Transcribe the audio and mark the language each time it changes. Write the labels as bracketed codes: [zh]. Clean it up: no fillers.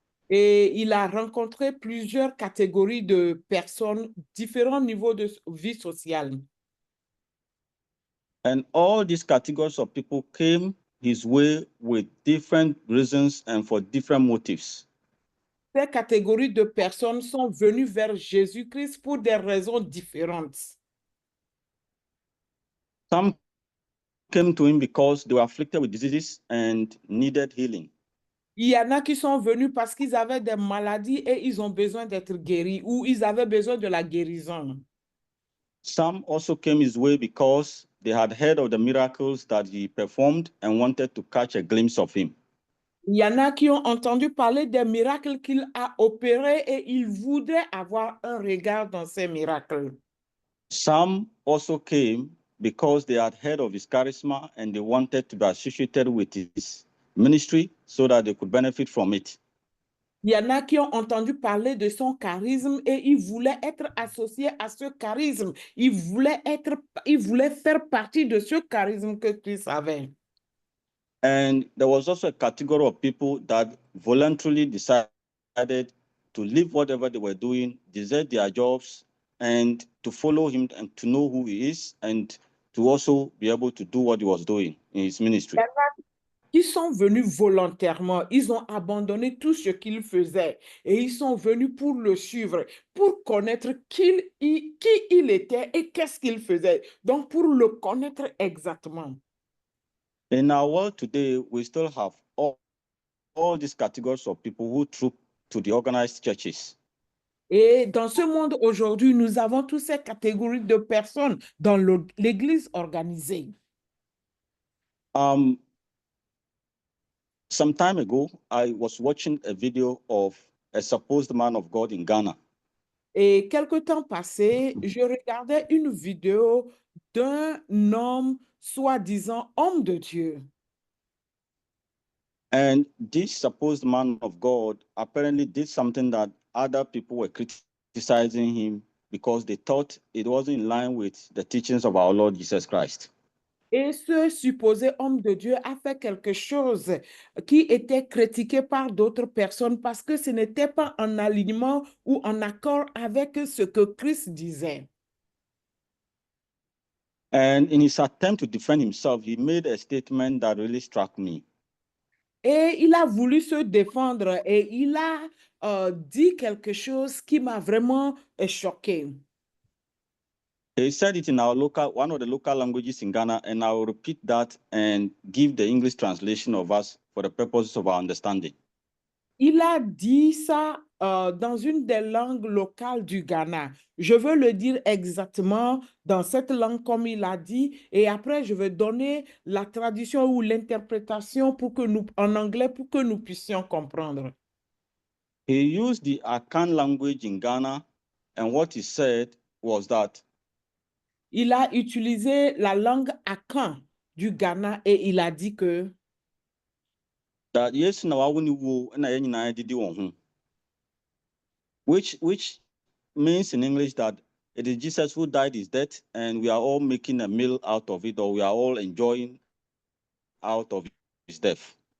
[fr] et il a rencontré plusieurs catégories de personnes, différents niveaux de vie sociale. [en] And all these categories of people came his way with different reasons and for different motives. [fr] Ces catégories de personnes sont venues vers Jésus-Christ pour des raisons différentes. [en] Some came to him because they were afflicted with diseases and needed healing. [fr] Il y en a qui sont venus parce qu'ils avaient des maladies et ils ont besoin d'être guéris ou ils avaient besoin de la guérison. [en] Some also came his way because they had heard of the miracles that he performed and wanted to catch a glimpse of him. [fr] Il y en a qui ont entendu parler des miracles qu'il a opérés et ils voudraient avoir un regard dans ces miracles. [en] Some also came because they had heard of his charisma and they wanted to be associated with his ministry so that they could benefit from it. [fr] Il y en a qui ont entendu parler de son charisme et ils voulaient être associés à ce charisme. Ils voulaient faire partie de ce charisme que Christ avait. [en] And there was also a category of people that voluntarily decided to leave whatever they were doing, desert their jobs, and to follow him and to know who he is and to also be able to do what he was doing in his ministry. [fr] Ils sont venus volontairement, ils ont abandonné tout ce qu'ils faisaient et ils sont venus pour le suivre, pour connaître qui il était et qu'est-ce qu'il faisait. Donc, pour le connaître exactement. [en] In our world today, we still have all these categories of people who troop to the organized churches. [fr] Et dans ce monde aujourd'hui, nous avons toutes ces catégories de personnes dans l'Église organisée. [en] Some time ago, I was watching a video of a supposed man of God in Ghana. [fr] Et quelque temps passé, je regardais une vidéo d'un homme soi-disant homme de Dieu. [en] And this supposed man of God apparently did something that other people were criticizing him because they thought it wasn't in line with the teachings of our Lord Jesus Christ. [fr] Et ce supposé homme de Dieu a fait quelque chose qui était critiqué par d'autres personnes parce que ce n'était pas en alignement ou en accord avec ce que Christ disait. [en] And in his attempt to defend himself, he made a statement that really struck me. [fr] Et il a voulu se défendre et il a dit quelque chose qui m'a vraiment choqué. [en] He said it in one of the local languages in Ghana, and I will repeat that and give the English translation of us for the purposes of our understanding. [fr] Il a dit ça dans une des langues locales du Ghana. Je veux le dire exactement dans cette langue comme il a dit et après je vais donner la traduction ou l'interprétation en anglais pour que nous puissions comprendre. [en] He used the Akan language in Ghana, and what he said was that [fr] Il a utilisé la langue Akan du Ghana et il a dit que [ak] yes na wawuni wo na yɛn nyinaa didi wɔn ho, [en] which means in English that it is Jesus who died his death, and we are all making a meal out of it, or we are all enjoying out of his death.